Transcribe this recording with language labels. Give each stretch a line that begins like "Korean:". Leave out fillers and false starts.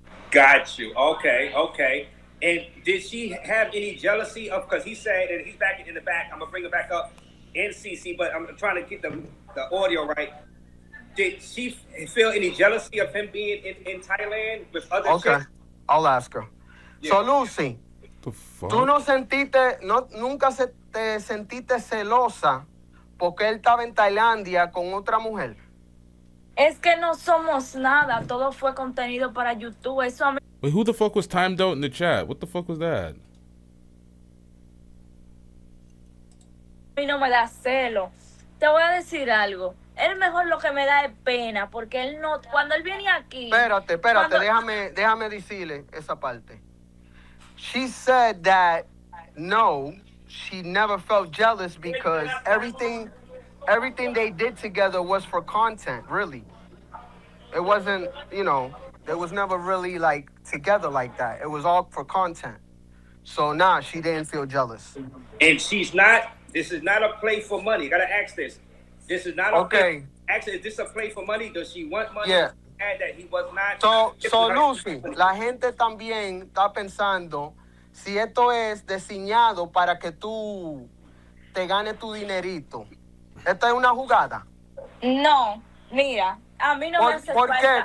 English: Got you. Okay. And did she have any jealousy of, because he said, and he's back in the back, I'm going to bring it back up in CC, but I'm trying to get the audio right. Did she feel any jealousy of him being in Thailand with other chicks? I'll ask her. Yeah.
Spanish: So, Lucy, ¿tú nunca te sentiste celosa porque él estaba en Tailandia con otra mujer? Es que no somos nada, todo fue contenido para YouTube. Eso a mí...
English: Wait, who the fuck was timed out in the chat? What the fuck was that?
Spanish: A mí no me da celo. Te voy a decir algo. Él mejor lo que me da es pena, porque él no... Cuando él viene aquí... Espérate, déjame decirle esa parte.
English: She said that, no, she never felt jealous because everything they did together was for content, really. It wasn't, it was never really like together like that. It was all for content. So she didn't feel jealous. And this is not a play for money. You gotta ask this. This is not a play. Actually, is this a play for money? Does she want money? Yeah. That he was not.
Spanish: So Lucy, la gente también está pensando si esto es diseñado para que tú te ganes tu dinerito. ¿Esto es una jugada? No, mira, a mí no me hace ¿Por qué?